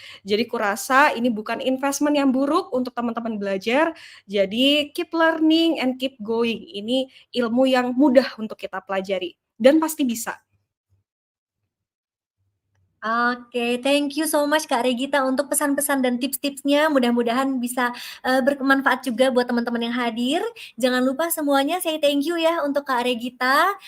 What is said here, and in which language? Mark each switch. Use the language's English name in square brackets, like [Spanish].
[Indonesian] Jadi kurasa ini bukan investment yang buruk untuk teman-teman belajar. Jadi [English] keep learning and keep going. [Indonesian] Ini ilmu yang mudah untuk kita pelajari dan pasti bisa. Oke, [English] thank you so much [Indonesian] Kak Regita untuk pesan-pesan dan tips-tipsnya. Mudah-mudahan bisa bermanfaat juga buat teman-teman yang hadir. Jangan lupa semuanya say thank you ya untuk Kak Regita.